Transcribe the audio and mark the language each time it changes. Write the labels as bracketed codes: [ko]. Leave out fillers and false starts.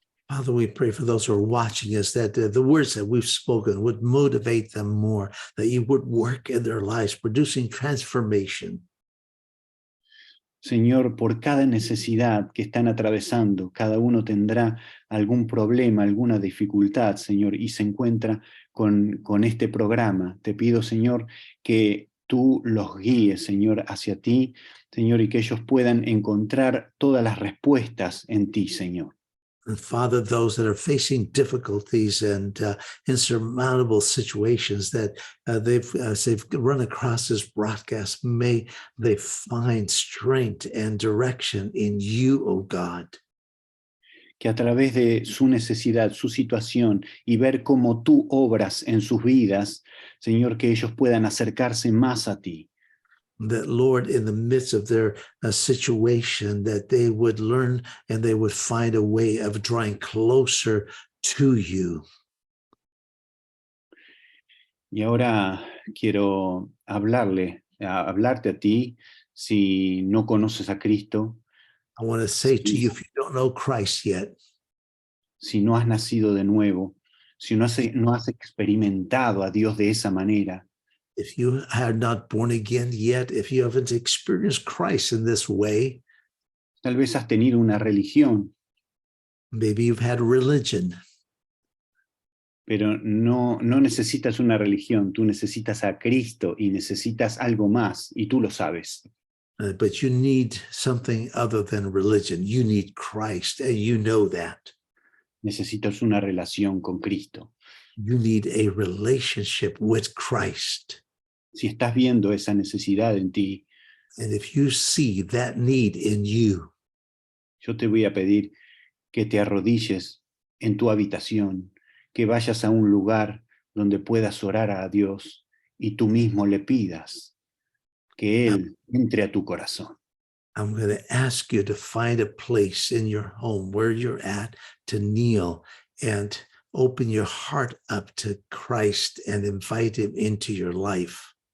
[en] Father, we pray for those who are watching us, that the words that we've spoken would motivate them more, that you would work in their lives, producing transformation. [es] Señor, por cada necesidad que están atravesando, cada uno tendrá algún problema, alguna dificultad, Señor, y se encuentra con este programa. Te pido, Señor, que tú los guíes, Señor, hacia ti, Señor, y que ellos puedan encontrar todas las respuestas en ti, Señor. [en] And Father, those that are facing difficulties and insurmountable situations that they've run across this broadcast, may they find strength and direction in you, O God. [es] Que a través de su necesidad, su situación y ver cómo tú obras en sus vidas, Señor, que ellos puedan acercarse más a ti. [en] That, Lord, in the midst of their situation, that they would learn and they would find a way of drawing closer to you. [es] Y ahora quiero hablarte a ti, si no conoces a Cristo, [en] I want to say to you, if you don't know Christ yet, [es] si no has nacido de nuevo, si no has experimentado a Dios de esa manera, [en] if you are not born again yet, if you haven't experienced Christ in this way, [es] tal vez has tenido una religión, [en] maybe you've had religion, [es] pero no necesitas una religión, tú necesitas a Cristo y necesitas algo más, y tú lo sabes. [en] But you need something other than religion. You need Christ, and you know that. [es] Necesitas una relación con Cristo. [en] You need a relationship with Christ. [es] Si estás viendo esa necesidad en ti, [en] And if you see that need in you, [es] yo te voy a pedir que te arrodilles en tu habitación, que vayas a un lugar donde puedas orar a Dios y tú mismo le pidas que Él entre a tu corazón. [en] I'm going to ask you to find a place in your home where you're at to kneel and open your heart up to Christ and invite him into your life.